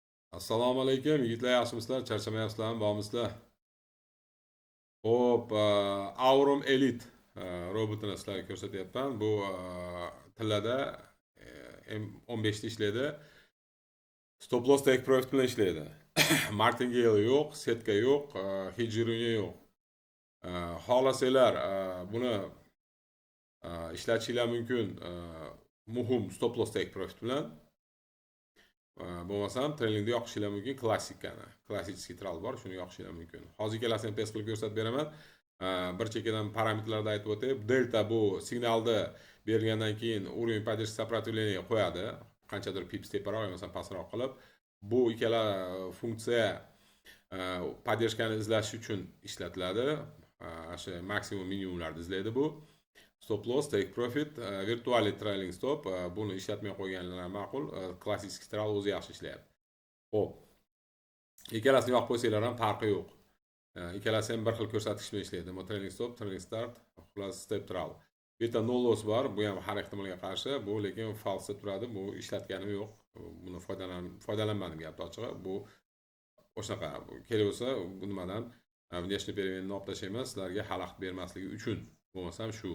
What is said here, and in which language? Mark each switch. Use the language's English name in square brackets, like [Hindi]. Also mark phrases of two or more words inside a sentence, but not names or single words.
[Uzbek] Assalomu alaykum yigitlar, yaxshimisizlar? Charchamayapsizlarmi? Bormisizlar? Xo'p, Aurum Elite robotini sizlarga ko'rsatyapman. Bu tillarda M15 da ishlaydi. [English] Stop loss take profit [Uzbek] bilan ishlaydi. Martingale yo'q, setka yo'q, hejiruniya yo'q. Xohlasanglar buni ishlatishinglar mumkin. Muhim [English] stop loss take profit [Uzbek] bilan. Bo'lmasam trailingda yoqishinglar mumkin klassikani. Klassik tral bor, shuni yoqishinglar mumkin. Hozir ikkalasini test qilib ko'rsatib beraman. Bir chekkadan parametrlarni aytib o'tib, delta bu signalni berilgandan keyin [Russian] уровень поддержки сопротивления [Uzbek] qo'yadi. Qanchadir pips teparoq yoki pastroq qilib, bu ikkala funksiya поддержкani izlash uchun ishlatiladi. O'sha maksimum minimumlarni izlaydi bu. [English] Stop loss, take profit, virtual trailing stop, [Uzbek] buni ishlatmay qo'yganlar ma'qul. Klassik tral o'zi yaxshi ishlayapti. Xo'p. Ikkalasini yoqib qo'ysanglar ham farqi yo'q. Ikkalasi ham bir xil ko'rsatkich bilan ishlaydi. [English] Trailing stop, trailing start, plus step tral. [Uzbek] Bu yerda [English] no loss [Uzbek] bor, bu ham har ehtimolga qarshi, bu lekin falsda turadi. Bu ishlatganim yo'q. Buni foydalanmadim gapni ochig'i. Bu o'shanaqa kerak bo'lsa, nimadan [Russian] внешний переменni [Uzbek] olib tashlayman, sizlarga xalaqit bermasligi uchun. Bo'lmasam shu.